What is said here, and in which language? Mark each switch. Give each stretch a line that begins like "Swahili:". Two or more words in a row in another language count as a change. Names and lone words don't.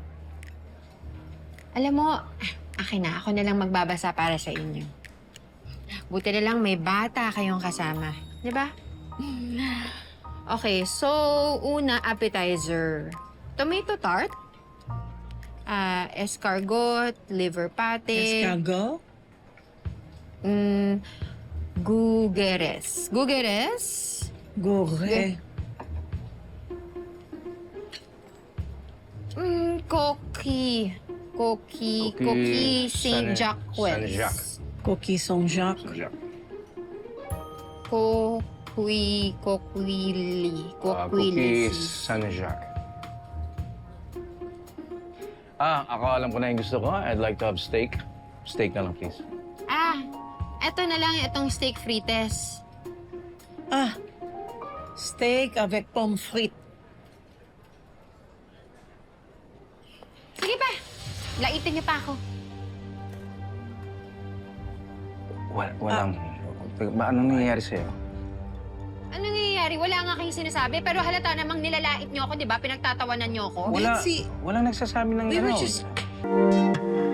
Filipino: Alam mo, akin na. Ako na lang magbabasa para sa inyo. Buti na lang may bata kayong kasama. Di ba? Okay, so una, appetizer.
English: Tomato tart. Escargot, liver pate.
French: Escargot? Gugeres. Gugeres? Gore. Coquille. Coquille Saint Jacques. Saint-Jacques. Coquille Saint-Jacques. Saint-Jacques. Coquille. Cookies Saint-Jacques.
Filipino: Ako alam ko na yung gusto ko.
English: I'd like to have steak. Steak
Filipino: na lang,
English: please.
Filipino: Eto na lang itong
French: steak frites. Steak avec pommes frites.
Filipino: Sige pa, laitin niyo pa ako. Walang... Anong nangyayari sa'yo? Ano nangyayari? Wala nga kayong sinasabi, pero halata namang nilalait niyo ako, di ba? Pinagtatawanan niyo ako. Walang nagsasabi ng
English: We were
Filipino: ano.
English: just...